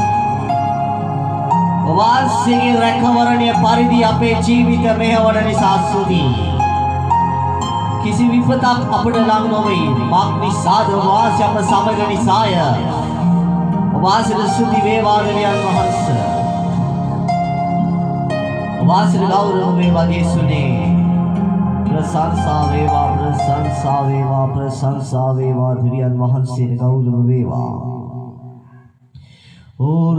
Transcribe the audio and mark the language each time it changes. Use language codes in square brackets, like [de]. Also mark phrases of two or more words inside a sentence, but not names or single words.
[si] වාසීගේ රැකවරණය පරිදි අපේ ජීවිත මෙහෙවන නිසා සුදී කිසි විපතක් අපට ලං නොවේ මක් නිසාද වාසී අප සමග නිසාය වාසීට සුදී වේවා දෙවියන් වහන්සේ වාසීට ගෞරව වේවා ජේසුනේ ප්‍රශංසා වේවා දෙවියන් वහන්සේට ගෞරව වේවා ඕල